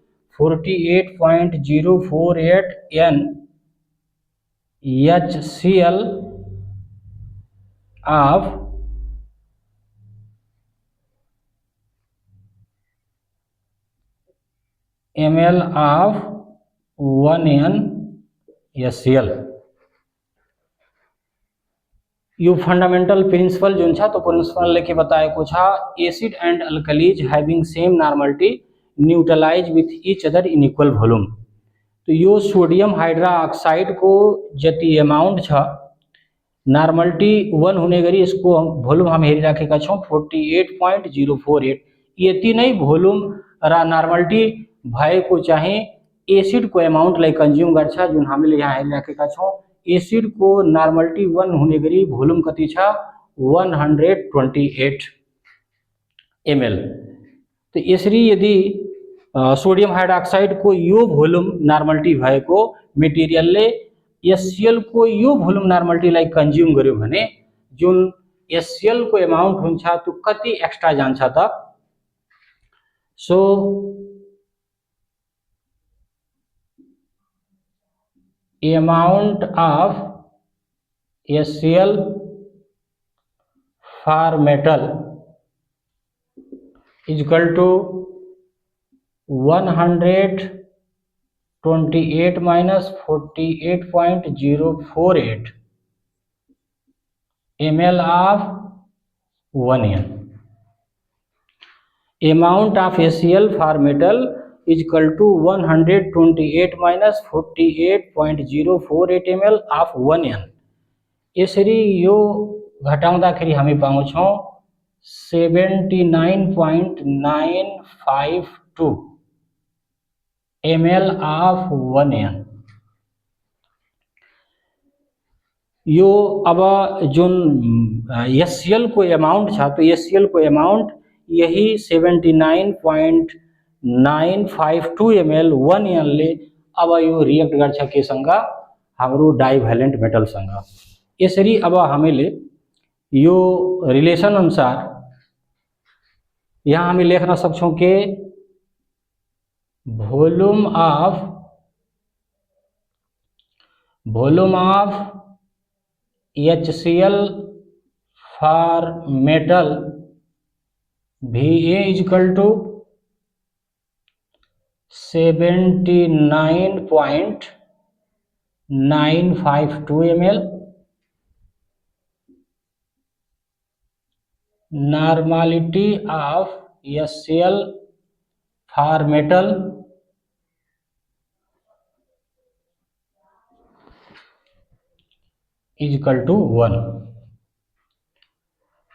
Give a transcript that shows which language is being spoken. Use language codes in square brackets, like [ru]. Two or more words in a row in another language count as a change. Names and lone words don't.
[en] 48.048 n HCl of ml of 1 n HCl। यो fundamental principle [ne] जो तो प्रिंसिपल के बताएको छ [en] acid and alkalies having same normality neutralize with each other in equal volume. [ne] तो यो [en] sodium hydroxide [ne] को जति अमाउंट छ नॉर्मलिटी 1 हुने गरी यसको वॉल्यूम हम हेरिराखेका छौं 48.048। यति नै वॉल्यूम र नॉर्मलिटी भएको चाहिँ एसिड को अमाउंट लाई कंज्यूम गर्छ जुन हामीले यहाँ हेरिराखेका छौं। एसिड को नॉर्मलिटी 1 हुने गरी वॉल्यूम कति छ 128 ml। तो यसरी यदि [en] sodium hydroxide [ne] को यो वॉल्यूम नॉर्मलिटी भएको मटेरियलले HCl को यो वॉल्यूम नॉर्मलिटी लाई कंज्यूम गर्यो भने जुन HCl को अमाउंट हुन्छ त्यो कति एक्स्ट्रा जान्छ त। [en] सो amount of HCl for metal is equal to 128 minus 48.048 ml of 1 n। Amount of HCl for metal is equal to 128 minus 48.048 ml of 1 n। [ne] यसरी यो घटाउँदाखेरि हामी पाउँछौं 79.952 [en] ml of 1 n। [ne] यो अब जुन HCl को अमाउंट छ तो HCl को अमाउंट यही 79.952 ml 1 n ले अब यो रिएक्ट गर्छ केसँग हाम्रो [en] divalent metal [ne] सँग। यसरी अब हामीले यो रिलेसन अनुसार यहाँ हामी लेख्न सक्छौं के [en] volume of HCl for metal VA is equal to 79.952 ml। Normality of HCl for metal is equal to 1।